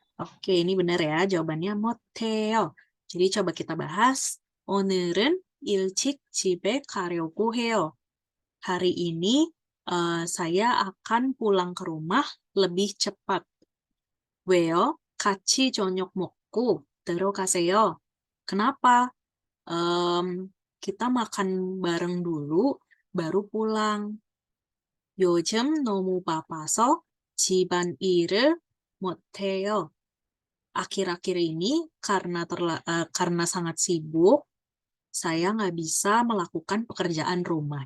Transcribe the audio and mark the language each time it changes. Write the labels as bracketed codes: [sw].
[id] Oke, ini benar ya jawabannya motel. Jadi coba kita bahas. [ko] 오늘은 일찍 집에 가려고 해요. [id] Hari ini saya akan pulang ke rumah lebih cepat. [ko] 왜요? 같이 저녁 먹고 들어가세요. [id] Kenapa? Kita makan bareng dulu, baru pulang. [ko] 요즘 너무 바빠서 집안일을 못해요. [id] Akhir-akhir ini karena sangat sibuk, saya nggak bisa melakukan pekerjaan rumah.